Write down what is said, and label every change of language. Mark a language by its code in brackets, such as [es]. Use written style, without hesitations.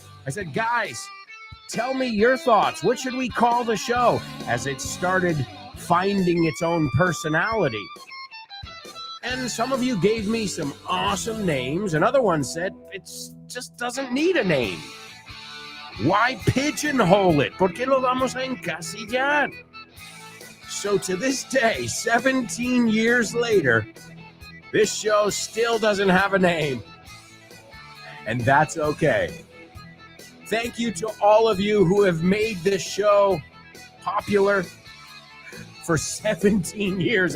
[en] I said, guys, tell me your thoughts. What should we call the show? As it started finding its own personality. And some of you gave me some awesome names, and other ones said it just doesn't need a name. Why pigeonhole it? [es] ¿Por qué lo vamos a encasillar? [en] So to this day, 17 years later, this show still doesn't have a name. And that's okay. Thank you to all of you who have made this show popular for 17 years.